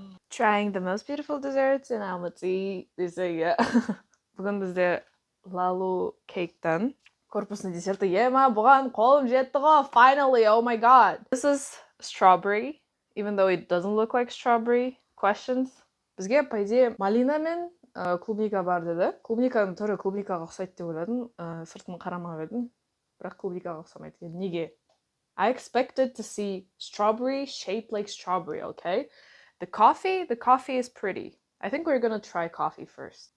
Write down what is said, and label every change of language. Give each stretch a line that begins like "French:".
English: Trying the most beautiful desserts in Almaty
Kazakh: десе иә. Бүгін бізде Lalu Cake'тан корпусный десерті ема, бұған қолым жетті ғой,
English: finally, oh my god. This is strawberry, even though it doesn't look like strawberry.
Kazakh: Questions? Бізге,
Russian: по идее,
Kazakh: малина мен клубника бар деді. Клубниканың түрі клубникаға ұқсайды деп ойладым. Сыртын қарамап едім, бірақ клубникаға ұқсамайды екен. Неге?
English: I expected to see strawberry shaped like strawberry, okay? The coffee is pretty. I think we're gonna try coffee first.